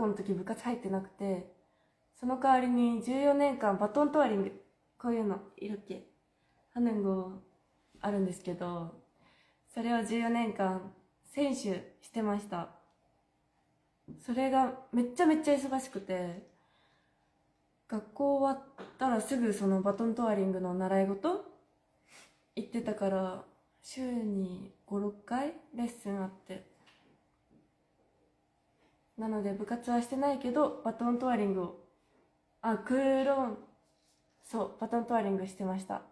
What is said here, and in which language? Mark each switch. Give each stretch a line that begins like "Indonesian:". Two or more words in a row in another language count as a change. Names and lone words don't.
Japanese: の時部活入ってなくて、その代わりに14年間バトントワリング、こういうの
Korean: 이렇게 하는 거
Japanese: あるんですけど、それを14年間選手してました。それがめっちゃ忙しくて、学校終わったらすぐそのバトントワリングの習い事行ってたから、週に5、6回レッスンあって、なので部活はしてないけどバトントワリングをクーロン、そうバトントワリングしてました。